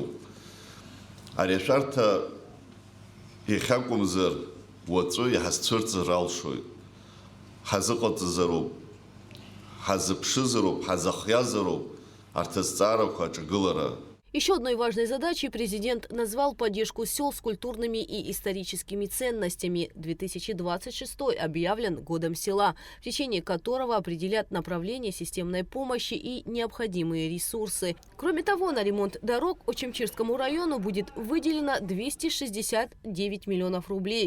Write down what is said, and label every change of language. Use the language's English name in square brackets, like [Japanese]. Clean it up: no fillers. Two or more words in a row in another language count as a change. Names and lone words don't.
[Abkhazian] Ари ашәарҭа иахьакәымзар уаҵәы иҳазцәырҵыр алшоит. Ҳазыҟаҵазароуп, ҳазыԥшызароуп, ҳазыхиазароуп арҭ азҵаарақәа аҿагылара. [Russian] Еще одной важной задачей президент назвал поддержку сел с культурными и историческими ценностями. 2026 объявлен годом села, в течение которого определят направление системной помощи и необходимые ресурсы. Кроме того, на ремонт дорог Очимчирскому району будет выделено 269 миллионов рублей.